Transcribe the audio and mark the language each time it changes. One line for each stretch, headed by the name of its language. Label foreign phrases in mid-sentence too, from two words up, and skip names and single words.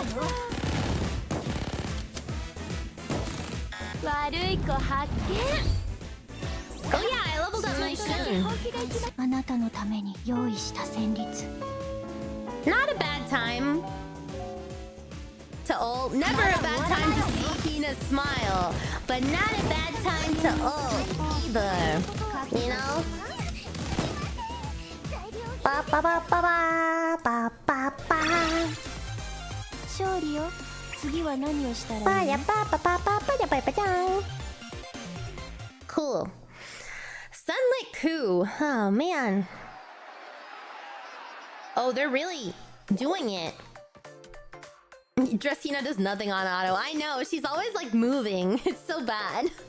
English: Oh yeah, I leveled up my Shun. Not a bad time to ult. Never a bad time to see Hina smile, but not a bad time to ult either. You know? Ba ba ba ba ba ba ba ba. Ba ya ba ba ba ba ba ba ba ba. Cool. Sunlit coup. Oh man. Oh, they're really doing it. Dressina does nothing on auto. I know, she's always like moving. It's so bad.